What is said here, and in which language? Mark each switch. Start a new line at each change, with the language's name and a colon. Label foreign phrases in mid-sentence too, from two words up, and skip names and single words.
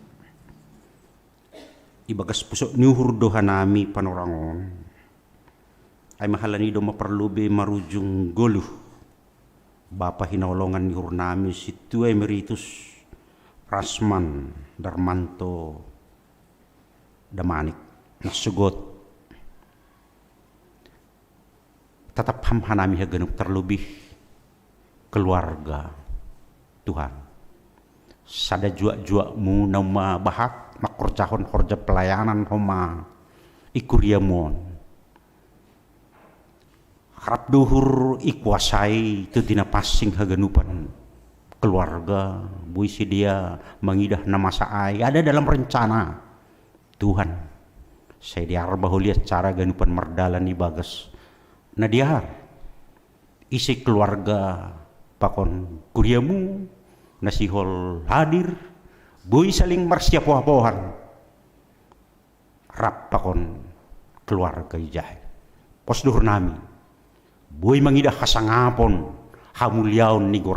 Batak Simalungun: ibagas pusok niuhur doha nami panorangon ay mahalani do maperlube marujung goluh Bapa hinaulongan niuhur nami situ emeritus Rasman Darmanto Damanik nasugot tetap hamhanami haganuk terlebih keluarga Tuhan sada jua-juamu nama bahat makorjahon horja pelayanan homa ikuriamon harap duhur ikuasai itu dina passing haganupan keluarga buisi dia mengidah nama saai
Indonesian: ada dalam rencana Tuhan
Batak Simalungun: saya diarbah lihat cara ganupan merdalan ibagas nadiar isi keluarga pakon kuriamu nasihol hadir boy saling marsiapoh-pohan rap pakon keluarga ijay posdur nami boy mangidah kasangapon hamulyaon ni